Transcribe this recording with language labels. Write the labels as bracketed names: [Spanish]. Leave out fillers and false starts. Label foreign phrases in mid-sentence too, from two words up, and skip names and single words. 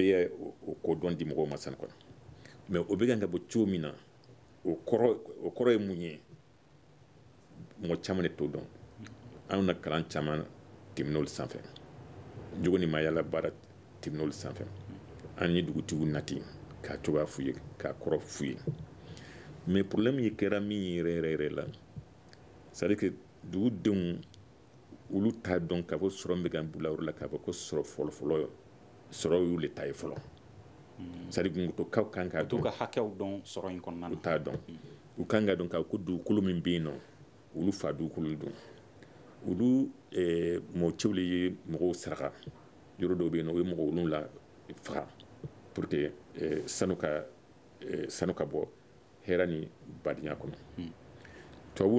[Bambara] ye o ko dɔn di mɔgɔw ma sani kɔnɔ mais o bɛ kan ka bɔ cogo min na o kɔrɔ ye mun ye mɔgɔ caman de t'o dɔn an na kalan caman tɛmɛn'olu sanfɛ jogo ni mayala baara tɛmɛn'olu sanfɛ an ye dugutigiw nati k'a cogoya f'u ye k'a kɔrɔ f'u ye [French] mais problème [Bambara] ye kɛra min ye yɛrɛ la [French] c'est à dire que [Bambara] dugudenw olu t'a dɔn k'a fɔ sɔrɔ bɛ ka bula yɔrɔ la k'a fɔ ko sɔrɔ fɔlɔfɔlɔ sɔrɔ y'u le ta ye fɔlɔ [French] c'est à dire [Bambara] gungutokaw kan ka dɔn ka hakɛw dɔn sɔrɔ in kɔnɔna na u t'a dɔn u kan ka dɔn ka ko dugukolo min bɛ yen nɔ olu fa dugukolo don olu mɔgɔ cɛw le ye mɔgɔw saraka yɔrɔ dɔw bɛ yen nɔ o ye mɔgɔ wolonwula faga [French] pour que [Bambara] sanu ka bɔ hɛrɛ ni badenya kɔnɔ tubabuw